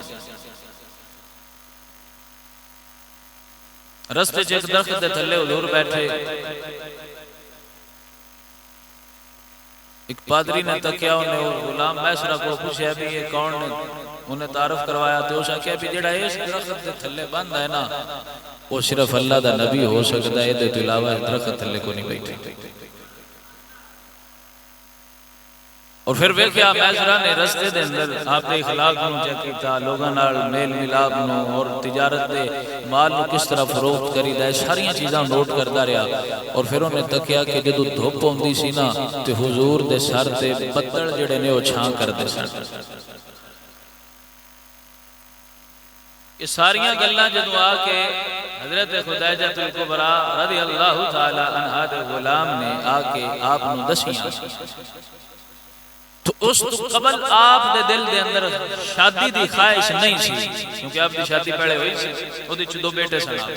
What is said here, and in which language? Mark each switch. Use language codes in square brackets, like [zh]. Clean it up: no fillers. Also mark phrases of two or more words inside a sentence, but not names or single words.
[pa] رستے ایک درخت دے تھلے حضور بیٹھے، ایک پادری نے تکیا، انہیں غلام میسرہ کو پوچھا بھی یہ کون نے، انہیں تعارف کروایا، تو اسا کیا بھی جڑا اس درخت دے تھلے بند ہے نا، وہ صرف اللہ دا نبی ہو سکتا ہے، یہ علاوہ درخت تھلے کو نہیں بیٹھے۔ اور پھر ویکھیا میسرہ نے رستے دے اندر آپ نے اخلاق نو چیک کیتا، لوگاں نال میل ملاپ نو اور تجارت دے مال نو کس طرح فروخت کری دا ہے، ساریاں چیزاں نوٹ کردا رہا۔ اور پھر انہیں تکیا کہ جدو دھوپ ہوندی سی نا تے حضور دے سر تے بدل جڑے نے وہ چھاں کردے سن۔ یہ ساریاں گلاں جدو آ کے حضرت خدیجہ الکبریٰ [ar] رضی اللہ تعالی عنہا [pa] دے غلام نے آ کے آپ نو دسیاں، تو اس تو قبل آپ دے دل دے اندر شادی دی خواہش نہیں سی، کیونکہ آپ دی شادی پہلے ہوئی سی، وہ دی 2 بیٹے سن۔